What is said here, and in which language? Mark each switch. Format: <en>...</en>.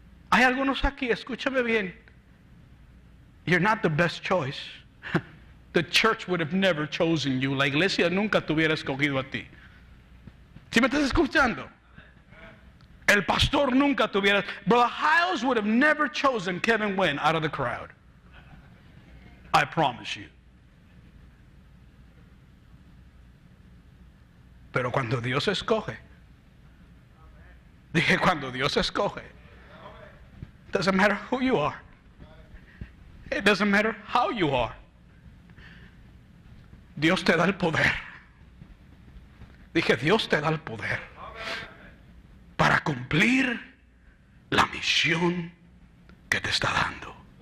<es>Hay algunos aquí, escúchame bien.</es> <en>You're not the best choice. The church would have never chosen you.</en> <es>La iglesia nunca te hubiera escogido a ti. ¿Sí me estás escuchando? El pastor nunca te hubiera.</es> <en>Brother Hiles would have never chosen Kevin Wynn out of the crowd. I promise you.</en> <es>Pero cuando Dios escoge, dije cuando Dios escoge,</es> <en>it doesn't matter who you are. It doesn't matter how you are.</en> <es>Dios te da el poder. Dije, Dios te da el poder para cumplir la misión que te está dando.</es>